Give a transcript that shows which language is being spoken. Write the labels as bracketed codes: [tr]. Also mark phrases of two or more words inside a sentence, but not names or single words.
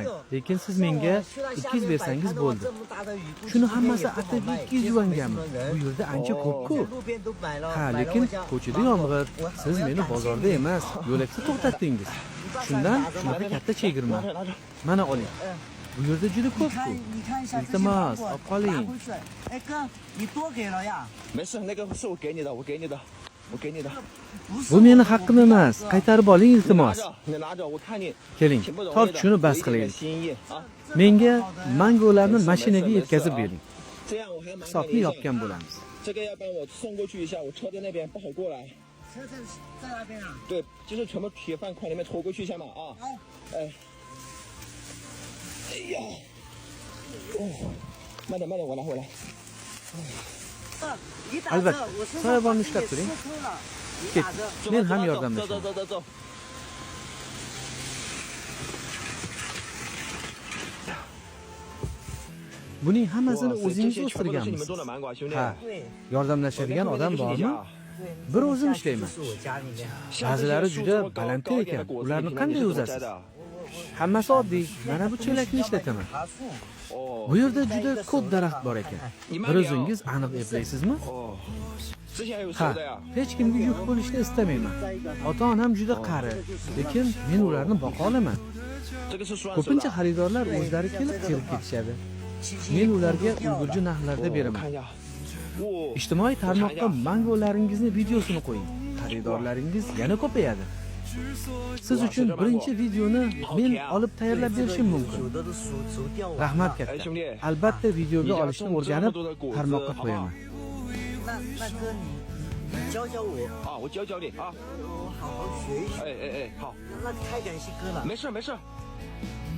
[uz] Lekin siz menga 200 bersangiz bo'ldi. Shuni hammasi atib 200 yuangami? Bu yerda ancha ko'p-ku. Ha, lekin ko'chada yomg'ir. Siz meni bozorda emas, yo'lakda to'xtatdingiz. Shundan shunaqa katta chegirma. Mana oling. Bu yerda juda ko'p-ku. Iltimos, olib qoling. [zh] 哎哥，你多给了呀？没事，那个是我给你的，我给你的，我给你的。 [uz] Bu meni haqqim emas. Qaytarib oling, iltimos. [zh] 你拿着，我看你 [uz] Keling, [zh] 挺不容易 [uz] tort [zh] 的， [uz] shuni bas [zh] 给你点 [uz] qilaylik. [zh] 心意啊。 [uz] Menga mangolarni mashinaga yetkazib bering. [zh] 这样我还麻烦 [uz] Hisobni [zh] 你一下， [uz] yopgan bo'lamiz. [zh] 这个要帮我送过去一下，我车在那边不好过来。车在那边啊？对，就是全部铁饭款里面拖过去一下嘛啊。好。哎。哎呀。哦，慢点慢点，我来我来。你打 [uz] Albatta, [zh] 车，我身 [uz] soyabonni [zh] 上 [uz] ushlab turing. [zh] 车了。你 [uz] Ket. [zh] 打车。 [uz] Men ham [zh] 走 [uz] yordamlashaman. [zh] 走走走走。 [uz] Buning hammasini [zh] 哇塞，这 [uz] o'zingiz [zh] 些全部都是你们 [uz] o'stirganmisiz? [zh] 种的芒果，兄弟。 [uz] Ha, [zh] 对 [uz] yordamlashadigan odam [zh] 这个就是你 [uz] bormi? [zh] 家。 [uz] Bir o'zim [zh] 下去 [uz] ishlayman. [zh] 是我家里面。 [uz] Ba'zilari juda balandlar ekan. Ularni qanday o'zasiz? Hammasi oddiy. Mana bu chelakni ishlataman. [zh] 爬树。哦 [uz] Bu yerda juda ko'p daraxt bor ekan. Bir o'zingiz aniq eplaysizmi? [zh] 哦，之前还有熟 [uz] Ha, [zh] 的呀。 [uz] hech kimga yuk bo'lishni istamayman. Ota-onam juda qari, lekin men ularni boqa olaman. [zh] 这个是双手 [uz] Ko'pincha [zh] 的。 [uz] xaridorlar o'zlari kelib terib ketishadi. Men ularga ulgurji narxlarda [zh] 我 [uz] beraman. [zh] 看一下。哇， [uz] Ijtimoiy tarmoqqa mangolaringizni videosini qo'ying. Xaridorlaringiz yana ko'payadi. Siz uchun birinchi videoni men olib tayyorlab berishim mumkin. [zh] 有的都熟掉完了。 [uz] Rahmat 哎， katta. [zh] 兄弟， [uz] Albatta videoga olishni o'rganib tarmoqqa qo'yaman. [zh] 那哥你教教我，啊，我教教你啊。我好好学一学。哎哎哎，好，那太感谢哥了。没事没事。